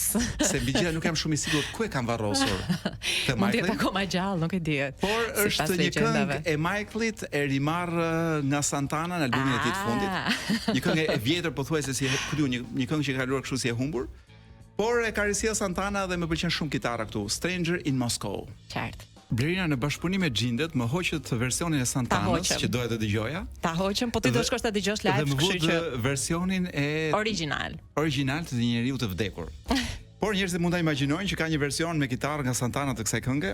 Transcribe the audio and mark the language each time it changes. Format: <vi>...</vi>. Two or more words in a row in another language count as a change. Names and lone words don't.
<sq>Se mbi gjitha nuk jam shumë i sigurt ku e kam varrosur të Michaelin. Mund të jetë akoma gjallë, nuk e di. Por është një këngë e Michaelit e rimarr nga Santana në albumin e tij të fundit. Një këngë e vjetër pothuajse si një këngë që ka kaluar kështu si e humbur. Por e ka risjell Santana dhe më pëlqen shumë kitara këtu. Stranger in Moscow. Qartë. Blerina, në bashkëpunim me Xhindet më hoqët versionin e Santanës që doja të dëgjoja. Ta hoqëm, po ti do shkosh ta dëgjosh live, kështu që versionin e origjinal të një njeriu të vdekur. Por njerëzit mund ta imagjinojnë që ka një version me kitarë nga Santana të kësaj këngë.</sq>